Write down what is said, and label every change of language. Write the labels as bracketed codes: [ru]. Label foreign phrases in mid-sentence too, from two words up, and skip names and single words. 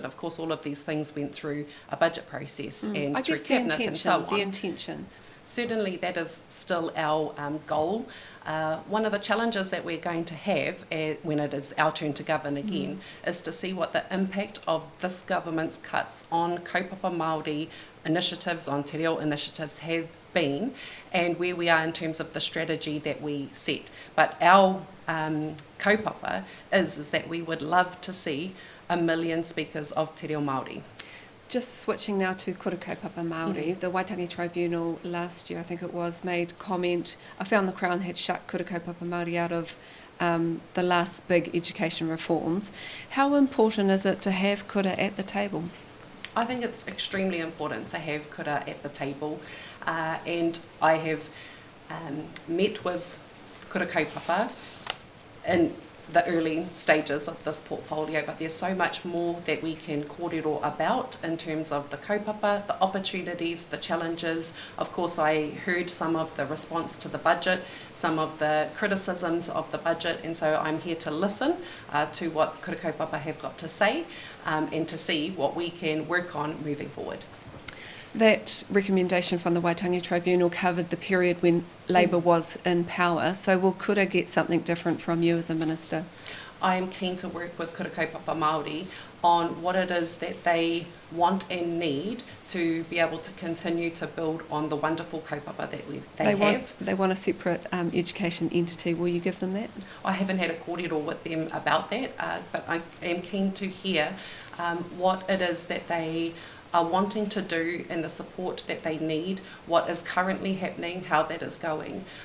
[en] Of course, all of these things went through a budget process and I through guess cabinet and so on. The intention. Certainly that is still our goal. One of the challenges that we're going to have when it is our turn to govern again is to see what the impact of this government's cuts on [mi] kaupapa Māori [en] initiatives, on [mi] te reo [en] initiatives has been, and where we are in terms of the strategy that we set. But our kaupapa is that we would love to see 1 million speakers of [mi] te reo Māori. [en] Just switching now to Kurapapa Mai, the Waitangi Tribunal last year, I think it was, made comment. I found the Crown had shut Kurapapa Mai out of the last big education reforms. How important is it to have kura at the table? I think it's extremely important to have kura at the table, and I have met with [mi] kura kaupapa [en] in the early stages of this portfolio, but there's so much more that we can kōrero about in terms of the kaupapa, the opportunities, the challenges. Of course, I heard some of the response to the budget, some of the criticisms of the budget, and so I'm here to listen to what [mi] kura kaupapa [en] have got to say and to see what we can work on moving forward. That recommendation from the Waitangi Tribunal covered the period when Labour was in power, so will kura get something different from you as a minister? I am keen to work with [mi] kura kaupapa Māori [en] on what it is that they want and need to be able to continue to build on the wonderful kaupapa that they have. They want a separate education entity. Will you give them that? I haven't had a kōrero with them about that, but I am keen to hear what it is that they are wanting to do and the support that they need, what is currently happening, how that is going.